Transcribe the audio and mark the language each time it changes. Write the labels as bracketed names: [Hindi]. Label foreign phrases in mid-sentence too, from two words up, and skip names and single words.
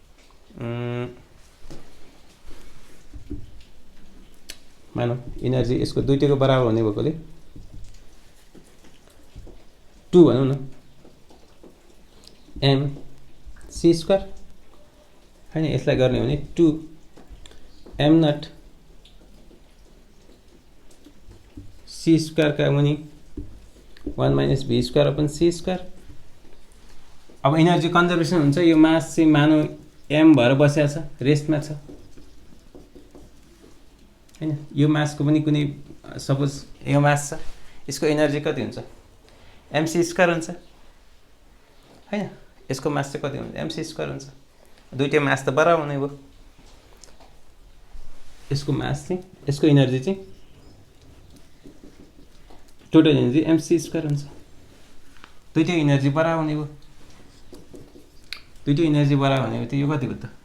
[Nepali] मानौ एनर्जी यसको दुईटैको बराबर हुने भएकोले 2 भनौं न [English] m c square [Nepali] हैन यसलाई गर्ने हो भने 2 [English] m naught c square [Nepali] का मुनि [English] 1 minus b square upon c square [Nepali] अब [English] energy conservation [Nepali] हुन्छ यो मास चाहिँ मानौ m भएर बसेको छ रेस्टमा छ हैन यो मासको पनि कुनै सपोज यो मास छ यसको एनर्जी कति हुन्छ [English] mc square [Nepali] हुन्छ हैन यसको मास चाहिँ कति हुन्छ [English] mc square [Nepali] हुन्छ दुईटै मास त बराबर हुने भयो यसको मास चाहिँ यसको एनर्जी चाहिँ [English] total energy mc square [Nepali] हुन्छ दुईटै एनर्जी बराबर हुने भयो दुईटै एनर्जी बराबर हुने भयो त यो कति हो त